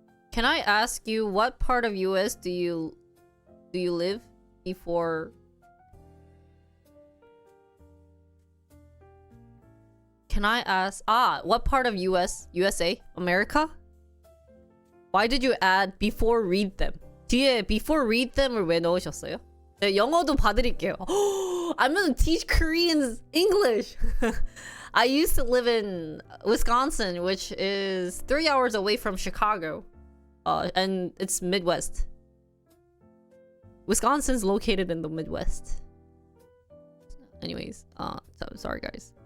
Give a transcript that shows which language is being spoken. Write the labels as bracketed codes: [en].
[en] Can I ask you what part of US do you live before? Can I ask what part of USA, America? Why did you add before read them? [ko] 뒤에 before read them을 왜 넣으셨어요? 네, 영어도 봐드릴게요. [en] I'm gonna teach Koreans English. I used to live in Wisconsin, which is 3 hours away from Chicago, and it's Midwest. Wisconsin's located in the Midwest. Anyways, so sorry guys.